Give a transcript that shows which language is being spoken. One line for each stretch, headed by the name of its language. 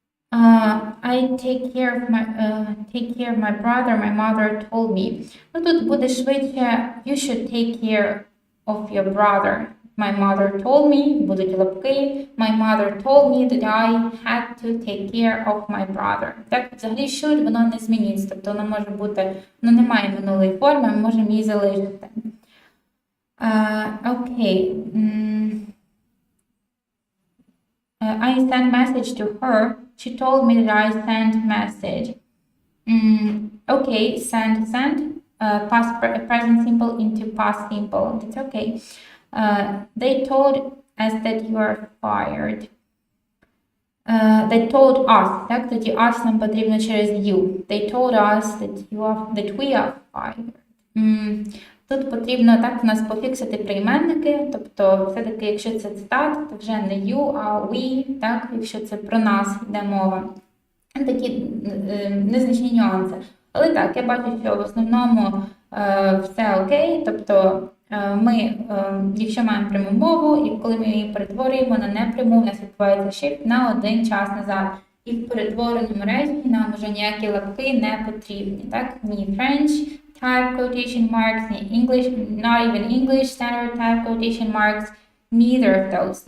English: I take care of my brother, my mother told me.
Ukrainian: Ну, тут буде швидше
English: you should take care of your brother. My mother told me,
Ukrainian: будуть лапки.
English: My mother told me that I had to take care of my brother.
Ukrainian: Так, взагалі should, воно не змінюється. Тобто воно може бути, воно не має минулої форми, ми можемо її залишити. Окей.
English: I sent message to her. She told me that I sent message. Okay, send. Past present simple into past simple. That's okay. They told us that you are fired. They told us.
Ukrainian: Так, тоді us нам потрібно через you.
English: They told us that we are fired.
Ukrainian: Тут потрібно так в нас пофіксити прийменники, тобто все-таки, якщо це цитата, то вже не you, а we, так, якщо це про нас йде мова. Такі незначні нюанси. Але так, я бачу, що в основному все окей, тобто ми, якщо маємо пряму мову, і коли ми її перетворюємо на непряму, у нас відбувається shift на один час назад. І в перетвореному реченні нам вже ніякі лапки не потрібні, так, ні
English: French type quotation marks, English, not even English standard type quotation marks, neither of those.